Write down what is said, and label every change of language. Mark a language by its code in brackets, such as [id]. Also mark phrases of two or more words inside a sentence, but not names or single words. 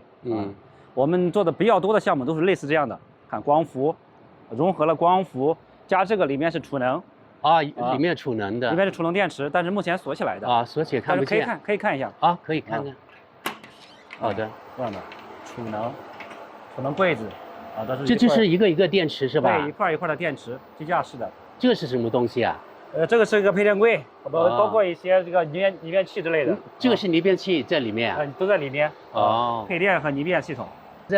[zh] 我們做的比較多的項目都是類似這樣的，看光伏，融合了光伏加這個裡面是儲能。裡面儲能的，裡面是儲能電池，但是目前鎖起來的。鎖起來看不見。可以看一下。可以看看。好的，这样的儲能櫃子。這就是一個一個電池是吧？對，一塊一塊的電池，機架式的。這是什麼東西啊？這個是一個配電櫃，包括一些這個鋰電器之類的。這個是鋰電器在裡面都在裡面。配電和鋰電系統。在